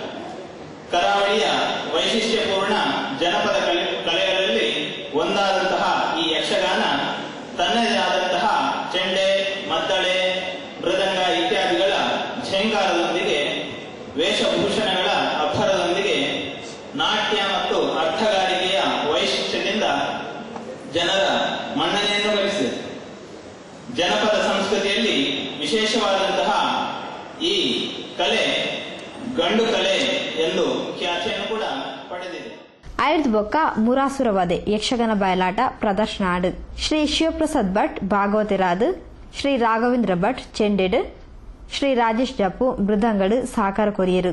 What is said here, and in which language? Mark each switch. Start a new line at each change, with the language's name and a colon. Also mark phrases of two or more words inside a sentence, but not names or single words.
Kannada: ಕರಾವಳಿಯ ವೈಶಿಷ್ಟ್ಯಪೂರ್ಣ ಜನಪದ ಕಲೆಗಳಲ್ಲಿ ಒಂದಾದಂತಹ ಈ ಯಕ್ಷಗಾನ ತನ್ನದೇ ಆದಂತಹ ಚೆಂಡೆ, ಮದ್ದಳೆ, ಮೃದಂಗ ಇತ್ಯಾದಿಗಳ ಝೇಂಕಾರದೊಂದಿಗೆ, ವೇಷಭೂಷಣಗಳ ಅಬ್ಬರದೊಂದಿಗೆ, ನಾಟ್ಯ ಮತ್ತು ಅರ್ಥಗಾರಿಕೆಯ ವೈಶಿಷ್ಟ್ಯದಿಂದ ಜನರ ಮನ್ನಣೆಯನ್ನು ಗಳಿಸಿದೆ. ಜನಪದ ಸಂಸ್ಕೃತಿಯಲ್ಲಿ ವಿಶೇಷವಾದಂತಹ ಈ ಕಲೆ ಗಂಡು ಕಲೆ ಎಂದು ಖ್ಯಾತಿಯನ್ನು ಕೂಡ ಪಡೆದಿದೆ.
Tulu: ಆಯ್ದ ಬೊಕ್ಕ ಮುರಾಸುರವಾದೆ ಯಕ್ಷಗಾನ ಬಯಲಾಟ ಪ್ರದರ್ಶನ ಆಡು ಶ್ರೀ ಶಿವಪ್ರಸಾದ್ ಭಟ್ ಭಾಗವತಿರಾದ್, ಶ್ರೀ ರಾಘವೇಂದ್ರ ಭಟ್ ಚೆಂಡೆಡ್, ಶ್ರೀ ರಾಜೇಶ್ ಜಪ್ಪು ಮೃದಂಗಡು ಸಾಕಾರ ಕೊರಿಯರು.